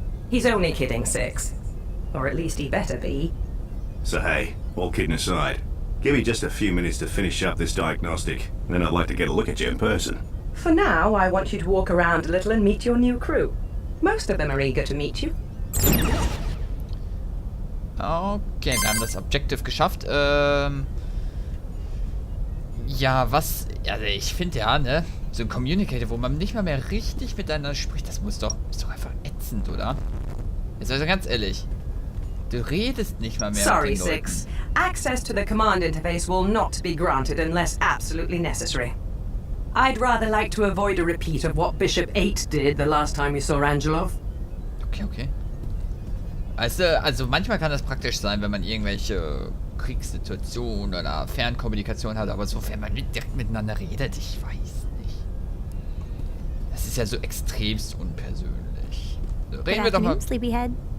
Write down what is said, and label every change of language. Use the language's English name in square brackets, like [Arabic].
[English] He's only kidding, 6. Or at least he better be. So hey, all kidding aside, give me just a few minutes to finish up this diagnostic, and then I'd like to get a look at you in person. For now, I want you to walk around a little and meet your new crew. Most of them are eager to meet you. [German] Okay, wir haben das Objective geschafft. Ja, was... Also ich finde ja, ne? So ein Communicator, wo man nicht mal mehr richtig miteinander spricht, das ist doch einfach ätzend, oder? Jetzt also ganz ehrlich. Du redest nicht mal mehr [English] Sorry, [German] mit den Leuten. [English] 6. Access to the command interface will not be granted unless absolutely necessary. I'd rather like to avoid a repeat of what Bishop 8 did the last time we saw Angelov. Okay. [German] Also manchmal kann das praktisch sein, wenn man irgendwelche Kriegssituationen oder Fernkommunikation hat, aber sofern man direkt miteinander redet, ich weiß nicht. Das ist ja so extremst unpersönlich. So, reden wir doch mal... [English] Sleepyhead.